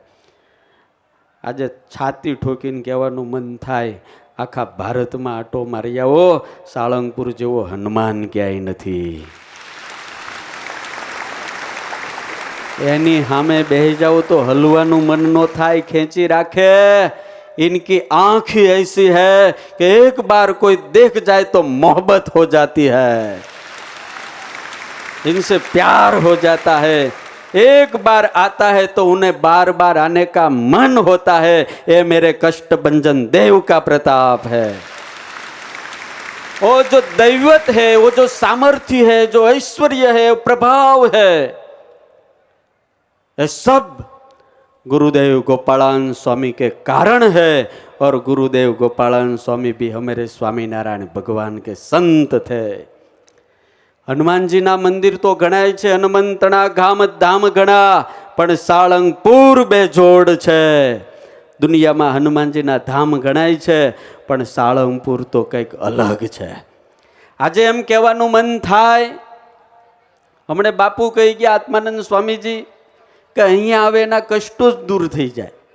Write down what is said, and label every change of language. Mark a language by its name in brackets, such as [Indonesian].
[Gujarati] આજે છાતી ઠોકીને કહેવાનું મન થાય, આખા ભારતમાં આટો મારી આવો, સાળંગપુર જેવો હનુમાન ક્યાંય નથી. એની સામે બેહી જાવ તો હલવાનું મન નો થાય, ખેંચી રાખે. [Hindi] इनकी आंख ही ऐसी है कि एक बार कोई देख जाए तो मोहब्बत हो जाती है, इनसे प्यार हो जाता है. एक बार आता है तो उन्हें बार बार आने का मन होता है. ये मेरे कष्ट भंजन देव का प्रताप है. वो जो दैवत है, वो जो सामर्थ्य है, जो ऐश्वर्य है, प्रभाव है, ये सब गुरुदेव गोपालान स्वामी के कारण है. और गुरुदेव गोपालान स्वामी भी हमारे स्वामीनारायण भगवान के संत थे. [Gujarati] હનુમાનજીના મંદિર તો ગણાય છે, હનુમંતણા ગામ ધામ ગણા, પણ સાળંગપુર બેજોડ છે. દુનિયામાં હનુમાનજીના ધામ ગણાય છે, પણ સાળંગપુર તો કંઈક અલગ છે. આજે એમ કહેવાનું મન થાય, હમણે બાપુ કહી ગયા આત્માનંદ સ્વામીજી કે અહીંયા આવે એના કષ્ટો જ દૂર થઈ જાય.